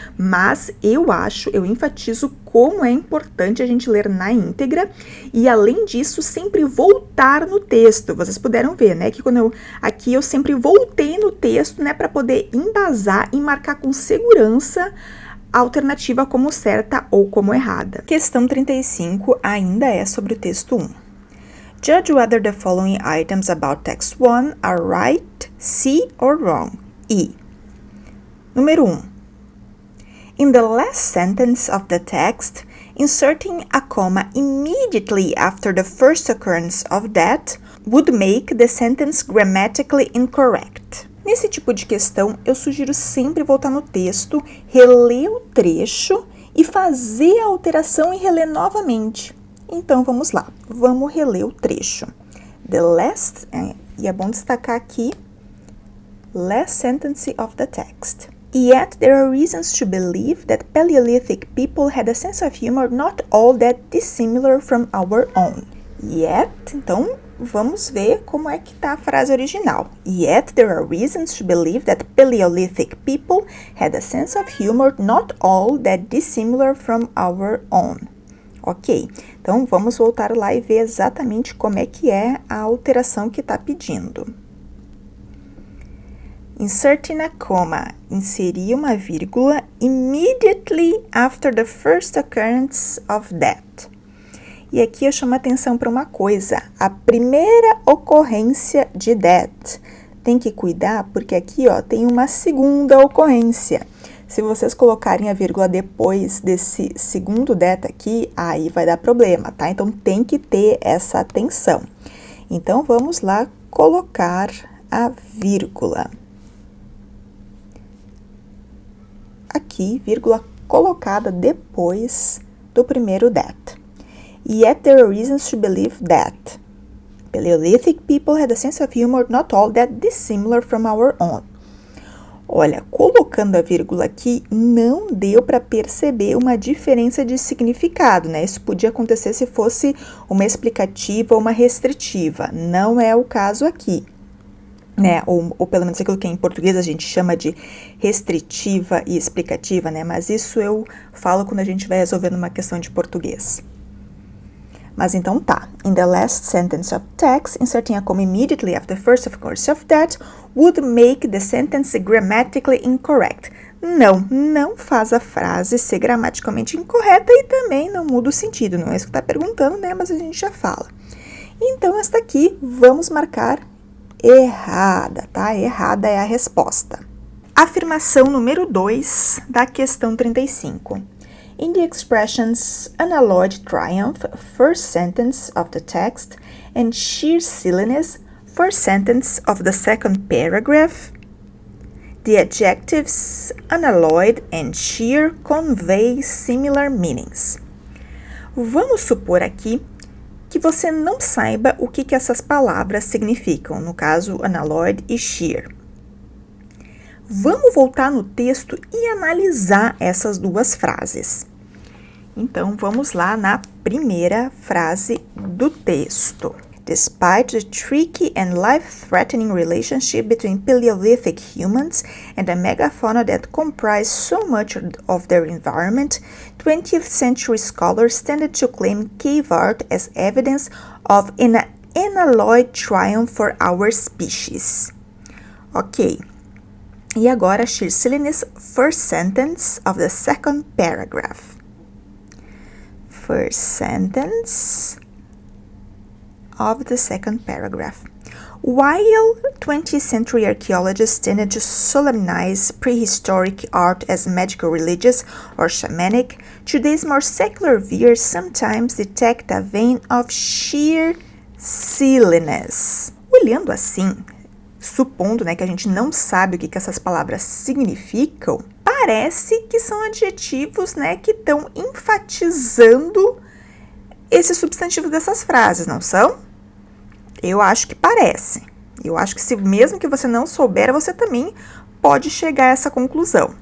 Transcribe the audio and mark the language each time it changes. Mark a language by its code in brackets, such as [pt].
[pt] Mas eu enfatizo como é importante a gente ler na íntegra e, além disso, sempre voltar no texto. Vocês puderam ver, né, que aqui eu sempre voltei no texto, né, para poder embasar e marcar com segurança a alternativa como certa ou como errada. Questão 35 ainda é sobre o texto 1. [en] Judge whether the following items about text 1 are right, C or wrong. E. [pt] Número 1. [en] In the last sentence of the text, inserting a comma immediately after the first occurrence of that would make the sentence grammatically incorrect. [pt] Nesse tipo de questão, eu sugiro sempre voltar no texto, reler o trecho e fazer a alteração e reler novamente. Então, vamos lá. Vamos reler o trecho. [en] The last, [pt] e é bom destacar aqui, [en] last sentence of the text. Yet there are reasons to believe that Paleolithic people had a sense of humor not all that dissimilar from our own. [pt] Yet, então, vamos ver como é que tá a frase original. [en] Yet there are reasons to believe that Paleolithic people had a sense of humor not all that dissimilar from our own. [pt] Ok, então vamos voltar lá e ver exatamente como é que é a alteração que está pedindo. [en] Inserting a comma, [pt] inserir uma vírgula [en] immediately after the first occurrence of that. [pt] E aqui eu chamo a atenção para uma coisa, a primeira ocorrência de that. Tem que cuidar porque aqui, ó, tem uma segunda ocorrência. Se vocês colocarem a vírgula depois desse segundo that aqui, aí vai dar problema, tá? Então, tem que ter essa atenção. Então, vamos lá colocar a vírgula. Aqui, vírgula colocada depois do primeiro that. [en] Yet there are reasons to believe that Paleolithic people had a sense of humor not all that dissimilar from our own. [pt] Olha, colocando a vírgula aqui, não deu para perceber uma diferença de significado, né? Isso podia acontecer se fosse uma explicativa ou uma restritiva. Não é o caso aqui. né, ou pelo menos aquilo que em português a gente chama de restritiva e explicativa, né, mas isso eu falo quando a gente vai resolvendo uma questão de português. Mas então tá, [en] in the last sentence of text, inserting a comma immediately after the first of course of that would make the sentence grammatically incorrect. [pt] Não faz a frase ser gramaticalmente incorreta e também não muda o sentido, não é isso que tá perguntando, né, mas a gente já fala. Então, esta aqui, vamos marcar errada, tá? Errada é a resposta. Afirmação número 2 da questão 35. [en] In the expressions unalloyed triumph, first sentence of the text, and sheer silliness, first sentence of the second paragraph, the adjectives unalloyed and sheer convey similar meanings. [pt] Vamos supor aqui que você não saiba o que essas palavras significam, no caso, unalloyed e sheer. Vamos voltar no texto e analisar essas duas frases. Então, vamos lá na primeira frase do texto. [en] Despite the tricky and life-threatening relationship between Paleolithic humans and the megafauna that comprise so much of their environment, 20th century scholars tended to claim cave art as evidence of an unalloyed triumph for our species. Ok. [pt] E agora, [en] sheer silliness, first sentence of the second paragraph. First sentence of the second paragraph. While 20th century archaeologists tended to solemnize prehistoric art as magical, religious, or shamanic, today's more secular viewers sometimes detect a vein of sheer silliness. [pt] Olhando assim, supondo, né, que a gente não sabe o que essas palavras significam, parece que são adjetivos, né, que estão enfatizando esses substantivos dessas frases, não são? Eu acho que parece. Eu acho que mesmo que você não souber, você também pode chegar a essa conclusão.